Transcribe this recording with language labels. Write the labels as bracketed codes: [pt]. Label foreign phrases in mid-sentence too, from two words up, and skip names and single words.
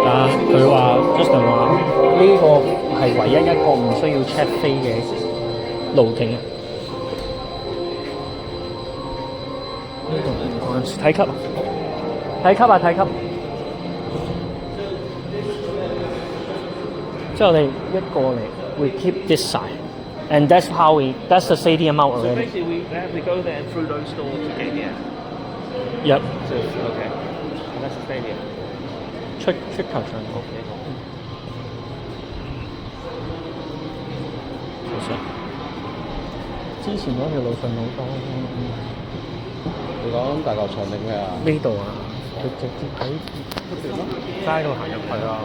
[yue] 啊，佢話 Justin 話呢個係唯一一個唔需要 check 飛嘅路徑啊！呢度睇級啊！睇級啊！睇級！之後我哋一過嚟 [en] we keep this side, and that's the stadium out already. So basically we go there through those doors to get here. Yep. So, okay. And that's the stadium. [yue] 出球場。 [en] Okay. [yue] 其實之前嗰條路順好多。你講大球場定咩啊？呢度啊，佢直接喺街度行入去啊。